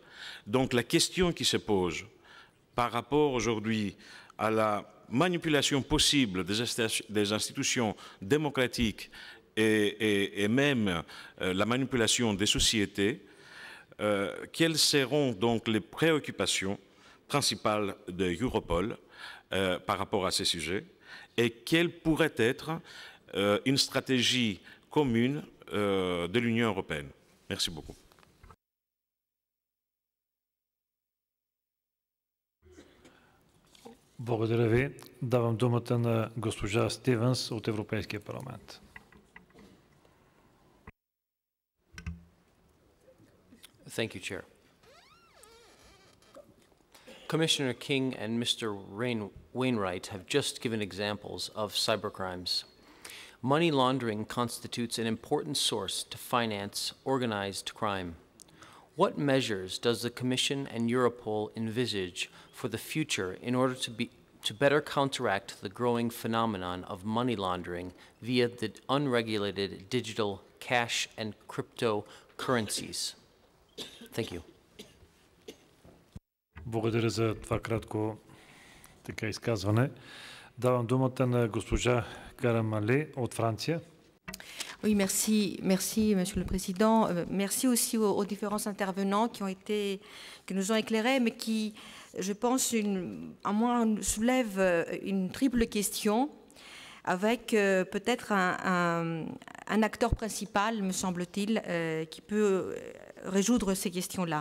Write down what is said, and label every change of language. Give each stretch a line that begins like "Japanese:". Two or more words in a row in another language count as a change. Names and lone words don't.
French: Donc la question qui se pose par rapport aujourd'hui à la manipulation possible des institutions démocratiques et même la manipulation des sociétés, quelles seront donc les préoccupations principales de Europol par rapport à ces sujets et quelle pourrait être une stratégie commune de l'Union européenne. Merci beaucoup.
Bulgarian: Благодаря ви. Давам думата на госпожа Стивенс от Европейския парламент.
English: Thank you, Chair. Commissioner King and Mr. Wainwright have just given examples of cybercrimes. Money laundering constitutes an important source to finance organized crime. What measures does the Commission and Europol envisage for the future in order to better counteract the growing phenomenon of money laundering via the unregulated digital cash and cryptocurrencies? Thank you.
Bulgarian: Благодаря за това кратко изказване. Давам думата на госпожа Карамали от Франция.
French: Oui, merci, Monsieur le Président. Merci aussi aux différents intervenants qui nous ont éclairés, mais qui, je pense, à moi, soulèvent une triple question avec peut-être un acteur principal, me semble-t-il, qui peut résoudre ces questions-là.